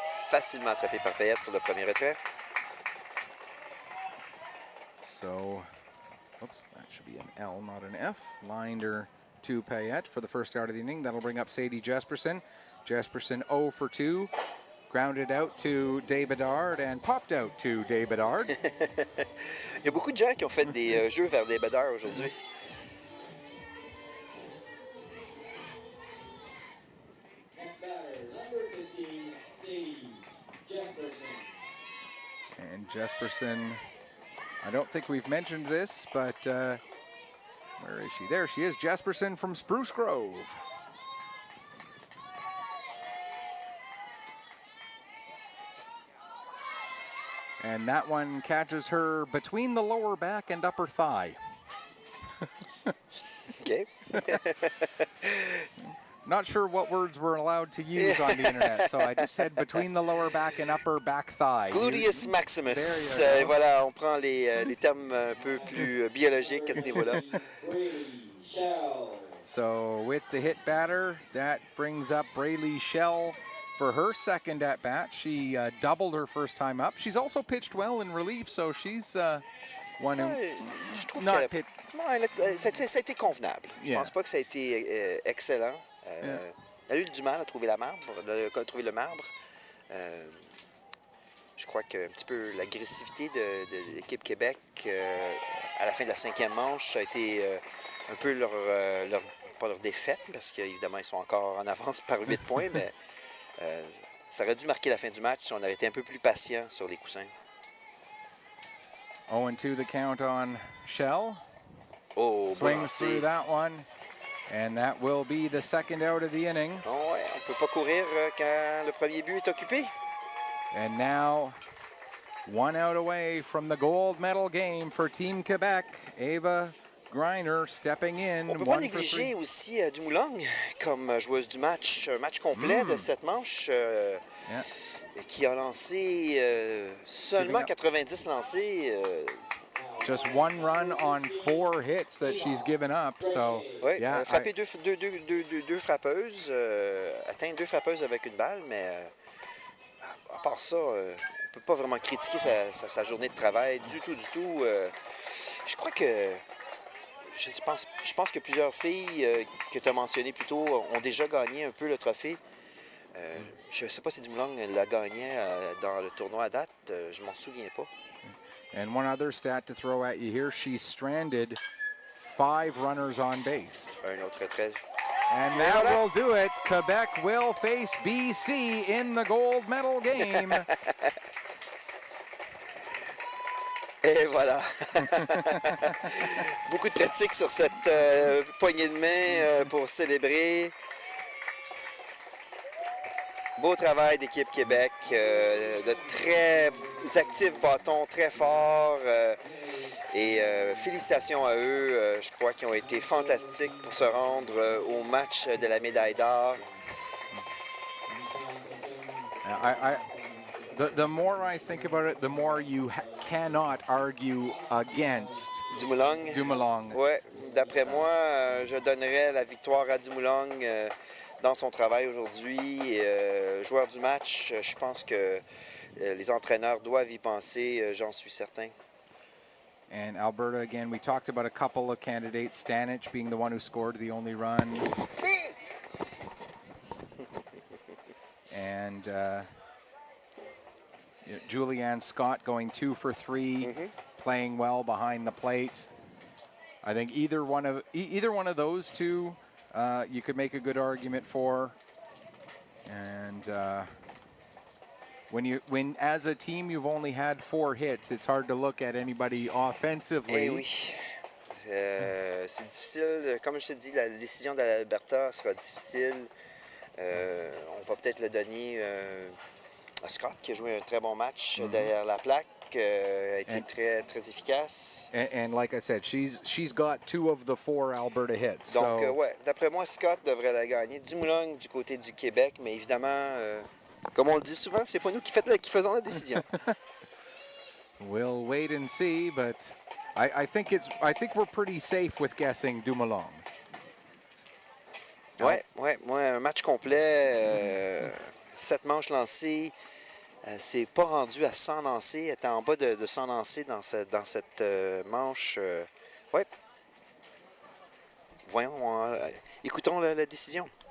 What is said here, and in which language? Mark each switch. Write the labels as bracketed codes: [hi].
[fr] Facilement attrapé par Payette pour le premier retrait. [en] So, oops, that should be an L, not an F. Lined her to Payette for the first out of the inning. That'll bring up Sadie Jesperson. Jesperson 0 for 2. Grounded out to Day Bedard and popped out to Day Bedard. [fr] Il y a beaucoup de gens qui ont fait des jeux vers des Bedard aujourd'hui. [en] Next batter, number 15, Sadie Jesperson. And Jesperson, I don't think we've mentioned this, but where is she? There she is, Jesperson from Spruce Grove. And that one catches her between the lower back and upper thigh. OK. Not sure what words we're allowed to use on the internet, so I just said between the lower back and upper back thigh. Gluteus maximus. There you go. [fr] Voilà, on prend les termes un peu plus biologiques à ce niveau-là. [en] So with the hit batter, that brings up Braylee Shell for her second at bat. She doubled her first time up. She's also pitched well in relief, so she's one who [fr] Je trouve [en] not [fr] que [en] hit. [fr] ça a été convenable. Je [en] Yeah. [fr] pense pas que ça a été excellent. Elle a eu du mal à trouver le marbre. Je crois qu'un petit peu l'agressivité de l'équipe Québec à la fin de la 5e manche, ça a été un peu pas leur défaite, parce qu'évidemment, ils sont encore en avance par 8 points, mais ça aurait dû marquer la fin du match si on avait été un peu plus patient sur les coussins. [en] 0-2 the count on Shell. Oh, Swings through that one. And that will be the second out of the inning. [fr] Oh, ouais, on ne peut pas courir quand le premier but est occupé. [en] And now, one out away from the gold medal game for Team Quebec. Ava Griner stepping in. [fr] On ne peut pas négliger aussi Dumoulin comme joueuse du match. Un match complet de cette manche qui a lancé seulement 90 lancés. [en] Just one run on 4 hits that she's given up. So, [fr] oui, [en] yeah, [fr] frappé deux frappeuses, atteint 2 frappeuses avec une balle, mais à part ça, on ne peut pas vraiment critiquer sa journée de travail du tout. Je crois que je pense que plusieurs filles que tu as mentionnées plus tôt ont déjà gagné un peu le trophée. Je ne sais pas si Dumoulin l'a gagné dans le tournoi à date, je m'en souviens pas. [en] And one other stat to throw at you here, she's stranded 5 runners on base. [fr] Un autre trait. [en] And that will do it. Quebec will face BC in the gold medal game. [fr] Et voilà. Beaucoup de pratique sur cette poignée de main pour célébrer. Beau travail d'équipe Québec, de très actifs bâtons, très forts. Et félicitations à eux, je crois qu'ils ont été fantastiques pour se rendre au match de la médaille d'or. [en] The more I think about it, the more you cannot argue against Dumoulin. [fr] Oui, d'après moi, je donnerais la victoire à Dumoulin dans son travail aujourd'hui. Joueur du match, je pense que les entraîneurs doivent y penser, j'en suis certain. [en] And Alberta, again, we talked about a couple of candidates, Stanich being the one who scored the only run. And Julianne Scott going 2 for 3, playing well behind the plate. I think either one of those two you could make a good argument for. And when as a team you've only had 4 hits, it's hard to look at anybody offensively. [fr] Eh oui. C'est difficile. Comme je te dis, la décision d'Alberta sera difficile. On va peut-être le donner à Scott, qui a joué un très bon match derrière la plaque. A été très efficace. [en] And like I said, she's got 2 of the 4 Alberta hits. [fr] Donc, [en] so, [fr] ouais, d'après moi, Scott devrait la gagner. Dumoulin du côté du Québec, mais évidemment, comme on le dit souvent, c'est pas nous qui faisons la décision. [en] We'll wait and see, but I think we're pretty safe with guessing Dumoulin. [fr] Ouais, moi, un match complet, 7 manches lancées. C'est pas rendu à 100 lancés, était en bas de 100 lancés dans cette manche. Ouais. Voyons, écoutons la décision.